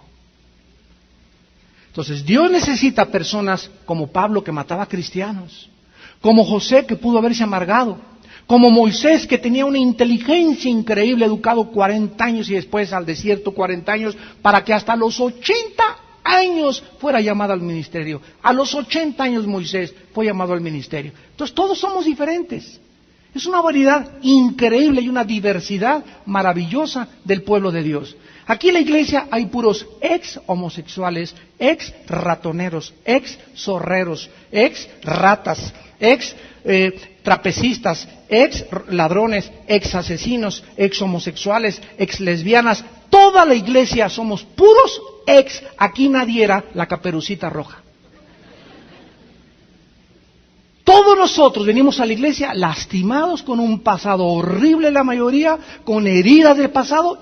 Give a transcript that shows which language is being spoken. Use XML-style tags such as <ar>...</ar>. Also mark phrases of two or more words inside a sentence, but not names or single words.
<es>Entonces Dios necesita personas como Pablo que mataba cristianos, como José que pudo haberse amargado, como Moisés que tenía una inteligencia increíble, educado 40 años y después al desierto 40 años, para que hasta los 80 años fuera llamado al ministerio. A los 80 años Moisés fue llamado al ministerio. Entonces todos somos diferentes. Es una variedad increíble y una diversidad maravillosa del pueblo de Dios. Aquí en la iglesia hay puros ex homosexuales, ex ratoneros, ex zorreros, ex ratas, ex trapecistas, ex ladrones, ex asesinos, ex homosexuales, ex lesbianas. Toda la iglesia somos puros ex. Aquí nadie era la Caperucita Roja. Todos nosotros venimos a la iglesia lastimados con un pasado horrible, la mayoría, con heridas del pasado.</es>